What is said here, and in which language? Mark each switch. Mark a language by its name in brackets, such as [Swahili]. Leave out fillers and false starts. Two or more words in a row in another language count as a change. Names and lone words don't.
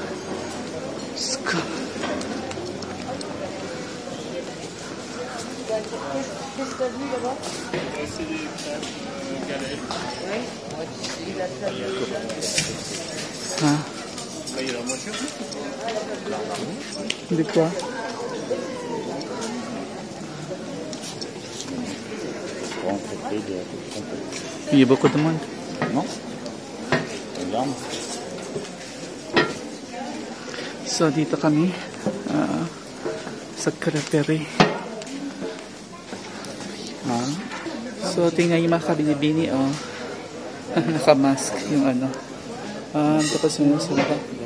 [Filipino] Ha? Hindi ko. [French] Il y a beaucoup de monde. Non? [Filipino] So, dito kami sa Kratery. So, tingnan yung mga kabinibini, oh. Naka-mask yung ano. Tapos yun sila ka.